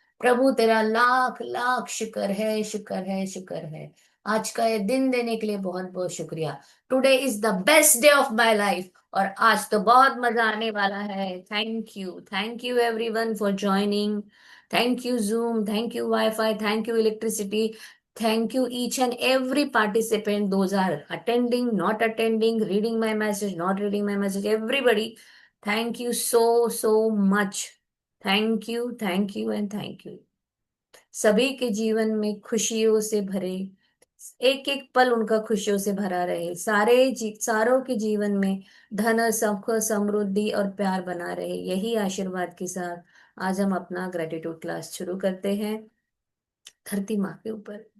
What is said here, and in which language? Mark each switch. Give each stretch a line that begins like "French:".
Hindi: प्रभु तेरा लाख लाख शुक्र है, शुक्र है, शुक्र है। आज का ये दिन देने के लिए बहुत बहुत शुक्रिया।
English: Today is the best day of my life.
Hindi: और आज तो बहुत मजा आने वाला है।
English: Thank you everyone for joining. Thank you Zoom, thank you wifi, thank you electricity. Thank you, each and every participant. Those are attending, not attending, reading my message, not reading my message. Everybody, thank you so, so much. Thank you, and thank you.
Hindi: सभी के जीवन में खुशियों से भरे, एक एक पल उनका खुशियों से भरा रहे। सारों के जीवन में धन, सुख, समृद्धि और प्यार बना रहे। यही आशीर्वाद के साथ आज हम अपना ग्रेटिट्यूड क्लास शुरू करते हैं धरती माँ के ऊपर।